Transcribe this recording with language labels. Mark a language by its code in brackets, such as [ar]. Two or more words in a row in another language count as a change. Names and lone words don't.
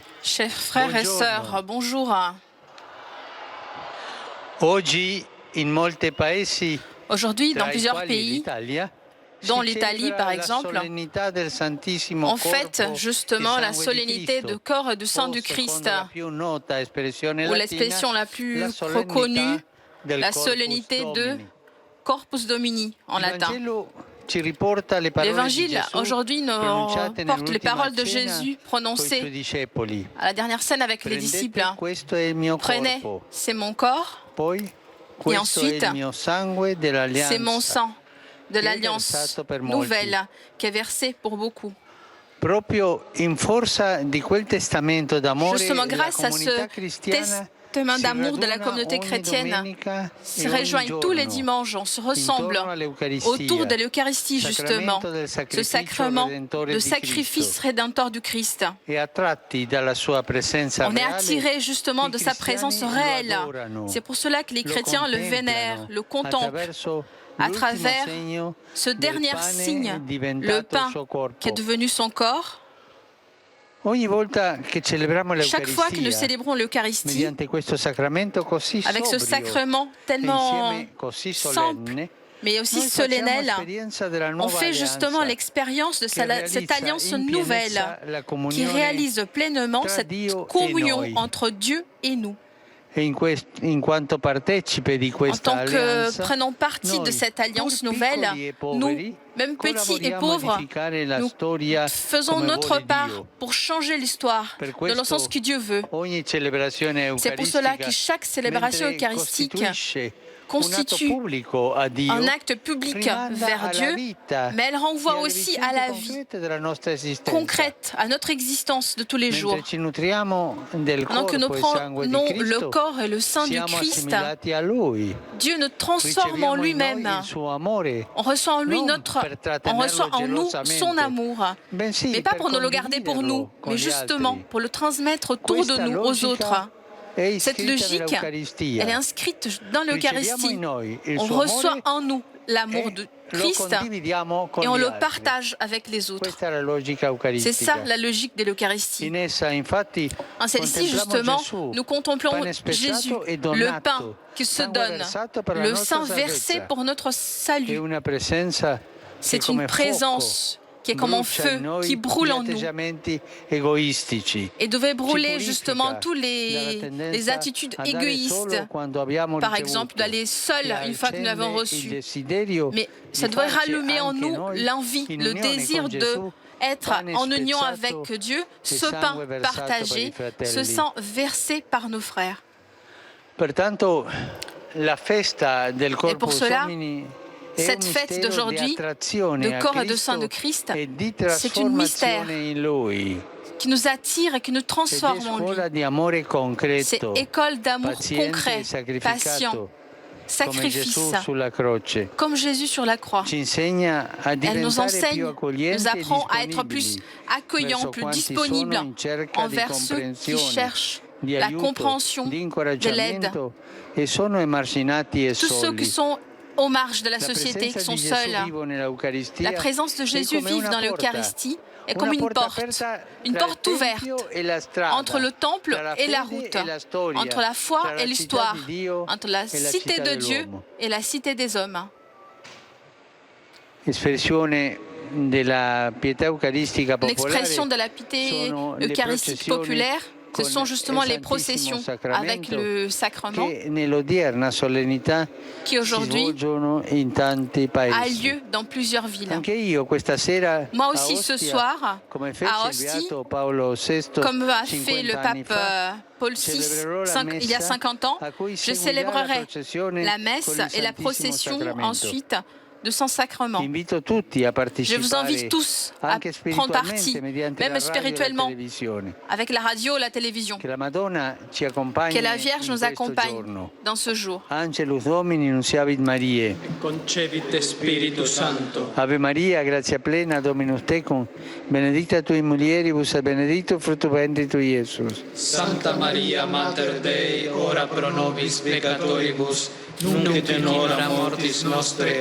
[fr] Chers frères et sœurs, bonjour. [it] oggi in molti paesi, [fr] Aujourd'hui, dans [it] tra i [fr] plusieurs [it] quali [fr] pays, [it] l'Italia, [fr] dont [it] si [fr] l'Italie [it] celebra [fr] par [it] la [fr] exemple, [it] solennità del Santissimo [fr] on fête [it] Corpo [fr] justement [it] e [fr] la [it] Sangue di [fr] solennité [it] Cristo, [fr] du corps et du sang [it] o, [fr] du Christ, [it] secondo la più nota espressione [fr] ou [it] latina, [fr] l'expression la [it] la [fr] plus [it] solennità [fr] reconnue, [it] del [fr] la [it] Corpus [fr] solennité de [it] Domini. [fr] Corpus Domini en [it] Il [fr] latin. [it] Vangelo ci riporta le parole di [fr] L'évangile [it] Gesù [fr] aujourd'hui nous [it] pronunciate [fr] porte les [it] nell'ultima [fr] paroles de [it] cena [fr] Jésus [it] coi [fr] prononcées [it] suoi discepoli. [fr] à la dernière scène avec les disciples. [it] Prendete, questo è il mio [fr] Prenez, [it] corpo. [fr] c'est mon corps, [it] Poi, questo è [fr] ensuite, [it] il mio sangue [fr] c'est mon [it] dell'alleanza, [fr] sang de [it] che è [fr] l'alliance [it] versato per molti. [fr] nouvelle qui est versé pour beaucoup. [it] Proprio in forza di quel testamento d'amore, [fr] Justement, [it] la [fr] grâce à [it] comunità [fr] ce [it] cristiana [fr] testament [it] si [fr] d'amour de la [it] raduna [fr] communauté [it] ogni [fr] chrétienne [it] domenica [fr] se [it] e ogni [fr] rejoignent tous les [it] giorno [fr] dimanches, on se ressemble [it] intorno all'Eucaristia, [fr] autour de l'Eucharistie justement, [it] sacramento del [fr] ce [it] sacrificio [fr] sacrement [it] redentore [fr] de [it] di [fr] sacrifice [it] Cristo. [fr] rédempteur du Christ. [it] E attratti dalla sua presenza [fr] On est [it] reale, [fr] attiré justement [it] i [fr] de sa présence [it] cristiani lo [fr] réelle. [it] adorano, [fr] C'est pour cela que les [it] lo [fr] chrétiens le vénèrent, [it] contemplano [fr] le contemplent [it] attraverso [fr] à [it] l'ultimo [fr] travers [it] segno [fr] ce [it] del [fr] dernier [it] pane [fr] signe, le [it] diventato [fr] pain [it] suo corpo. [fr] qui est devenu son corps. [it] Ogni volta che celebriamo [fr] Chaque fois que nous [it] l'Eucaristia, [fr] célébrons l'Eucharistie, [it] mediante questo sacramento così [fr] avec ce [it] sobrio [fr] sacrement [it] e [fr] tellement [it] insieme così [fr] simple, [it] solenne, [fr] mais aussi [it] noi facciamo [fr] solennel, [it] esperienza della [fr] on [it] nuova [fr] fait justement [it] alleanza [fr] l'expérience de [it] che [fr] cette [it] realizza [fr] alliance [it] in [fr] nouvelle [it] pienezza la [fr] qui [it] comunione [fr] réalise pleinement [it] tra [fr] cette [it] Dio e [fr] communion [it] noi. [fr] entre Dieu et nous. [it] E in quanto partecipe di [fr] En [it] questa [fr] tant que [it] alleanza, [fr] prenant partie de [it] noi, [fr] cette alliance [it] pur [fr] nouvelle, [it] piccoli e poveri, [fr] nous, même petits et [it] collaboriamo a [fr] pauvres, [it] edificare la [fr] nous [it] storia [fr] faisons [it] come [fr] notre [it] vuole [fr] part [it] Dio. [fr] pour changer l'histoire [it] Per [fr] dans le sens [it] questo [fr] que Dieu veut. [it] ogni celebrazione [fr] C'est pour cela que [it] eucaristica, [fr] chaque célébration [it] mentre [fr] eucharistique [it] costituisce [fr] constitue [it] un atto pubblico a Dio, [fr] un acte public [it] rimanda [fr] vers [it] alla [fr] Dieu, [it] vita [fr] mais elle [it] e [fr] renvoie [it] alle [fr] aussi [it] vicende [fr] à la vie [it] concrete della nostra esistenza. [fr] concrète, à notre existence de tous les jours. [it] Mentre ci nutriamo del [fr] Pendant que nous [it] corpo e sangue di [fr] prenons le [it] Cristo, [fr] corps et le sang du [it] siamo [fr] Christ, [it] assimilati a Lui. [fr] Dieu nous transforme en [it] Riceviamo in noi [fr] lui-même. [it] il suo amore, [fr] On reçoit en lui [it] non [fr] notre, [it] per [fr] on [it] trattenerlo [fr] reçoit en nous son [it] gelosamente, [fr] amour, [it] bensì [fr] mais pas [it] per [fr] pour nous le garder pour nous, [it] condividerlo con [fr] mais [it] gli [fr] justement [it] altri. [fr] pour le transmettre autour de [it] Questa [fr] nous aux [it] logica [fr] autres. [it] è [fr] Cette [it] iscritta [fr] logique, [it] nell'Eucaristia. [fr] elle est inscrite dans [it] Riceviamo [fr] l'Eucharistie. [it] in noi il [fr] On [it] suo [fr] reçoit [it] amore [fr] en nous l'amour de [it] e lo [fr] Christ [it] condividiamo con [fr] et on [it] gli [fr] le [it] altri. [fr] partage avec les autres. [it] Questa è la logica [fr] C'est ça [it] eucaristica. [fr] la logique de l'Eucharistie. [it] In essa, infatti, [fr] En celle-ci, [it] contempliamo [fr] justement, [it] Gesù, [fr] nous contemplons [it] pane spezzato [fr] Jésus, [it] e [fr] le [it] donato, [fr] pain qui se [it] sangue [fr] donne, [it] versato per la [fr] le [it] nostra [fr] sang versé [it] salvezza. [fr] pour notre [it] È [fr] salut. [it] una presenza [fr] C'est [it] che come [fr] une présence qui est comme un [it] brucia in [fr] feu, [it] noi [fr] qui brûle en [it] gli [fr] nous [it] atteggiamenti egoistici. [fr] et devait brûler [it] Ci [fr] justement [it] purifica [fr] tous [it] dalla [fr] les [it] tendenza [fr] attitudes [it] a dare [fr] égoïstes. [it] solo quando abbiamo [fr] Par [it] ricevuto, [fr] exemple, d'aller seul [it] e [fr] une fois que nous l'avons [it] accende il [fr] reçu. [it] desiderio [fr] Mais [it] di [fr] ça devrait [it] farci [fr] rallumer en [it] anche [fr] nous [it] noi [fr] l'envie, [it] in [fr] le [it] unione [fr] désir [it] con [fr] de [it] Gesù, [fr] être [it] pane [fr] en union [it] spezzato [fr] avec Dieu, [it] e [fr] ce pain [it] sangue versato per i [fr] partagé, [it] fratelli. [fr] ce sang versé par nos frères. [it] Pertanto la festa del [fr] pour [it] Corpus [fr] cela, [it] Domini è [fr] cette [it] un [fr] fête [it] mistero [fr] d'aujourd'hui, [it] di attrazione [fr] de [it] a [fr] corps et de [it] Cristo [fr] sang de Christ, [it] e di [fr] c'est une mystère [it] trasformazione in Lui. [fr] qui nous attire et qui nous [it] Ed è [fr] transforme en lui. [it] scuola di amore [fr] C'est [it] concreto, [fr] école d'amour [it] paziente [fr] concret, [it] e [fr] patient, [it] sacrificato, [fr] sacrifice, [it] sulla croce. [fr] comme Jésus sur la croix. [it] Ci insegna a [fr] Elle nous [it] diventare [fr] enseigne, [it] più accoglienti [fr] nous [it] e [fr] apprend à être plus [it] disponibili [fr] accueillants, [it] verso [fr] plus [it] quanti [fr] disponibles [it] sono in cerca di [fr] envers ceux qui [it] comprensione, [fr] cherchent [it] di [fr] la [it] aiuto, [fr] compréhension, [it] di [fr] de l'aide. [it] incoraggiamento e sono emarginati e [fr] Tous ceux qui [it] soli. [fr] sont aux marges de la [it] La [fr] société, qui [it] presenza [fr] sont [it] di Gesù [fr] seuls. [it] vivo nell'Eucaristia [fr] La présence de [it] è [fr] Jésus [it] come [fr] vive [it] una [fr] dans [it] porta, [fr] l'Eucharistie est [it] una [fr] comme une [it] porta [fr] porte [it] aperta tra [fr] ouverte [it] il Tempio e la strada, [fr] entre le temple [it] tra la [fr] et la [it] fede [fr] route, [it] e la storia, [fr] entre la foi [it] tra la [fr] et l'histoire, [it] città di Dio [fr] entre la [it] e la [fr] cité [it] città [fr] de Dieu [it] dell'uomo. [fr] et la cité des hommes. [it] Espressione della pietà eucaristica [fr] L'expression [it] popolare [fr] de la piété [it] sono le [fr] eucharistique [it] processioni [fr] populaire, ce [it] con [fr] sont justement [it] il [fr] les [it] Santissimo [fr] processions avec [it] Sacramento [fr] le sacrement [it] che nell'odierna solennità [fr] qui [it] si [fr] aujourd'hui [it] svolgono in tanti [fr] a [it] paesi. [fr] lieu dans plusieurs villes. [it] Anche io questa sera [fr] Moi [it] a [fr] aussi ce [it] Ostia, [fr] soir, [it] come fece [fr] à [it] il [fr] Ostie, [it] beato Paolo VI [fr] comme a fait [it] 50 [fr] le [it] anni [fr] pape [it] fa, [fr] Paul VI [it] celebrerò la [fr] il y a [it] messa [fr] 50 ans, [it] a cui [fr] je [it] seguirà [fr] célébrerai [it] la processione [fr] la [it] con [fr] messe [it] il [fr] et la [it] Santissimo [fr] procession [it] Sacramento. [fr] ensuite de son sacrement. [it] Invito tutti a [fr] Je [it] partecipare [fr] vous invite tous à [it] anche [fr] prendre partie, [it] spiritualmente mediante [fr] même [it] la radio e la [fr] spirituellement, [it] televisione. [fr] avec la radio et la télévision. [it] Che la Madonna ci accompagni [fr] Que la Vierge [it] in [fr] nous [it] questo [fr] accompagne [it] giorno. [fr] dans ce jour. [la] Angelus Domini, nunciavit Mariae. Concevite Spiritu Santo. Ave Maria, grazia plena, Dominus tecum, benedicta tui mulieribus et benedictus fructus ventris tui, Iesus. Santa Maria, Mater Dei, ora pro nobis peccatoribus, nunc et in hora mortis nostre.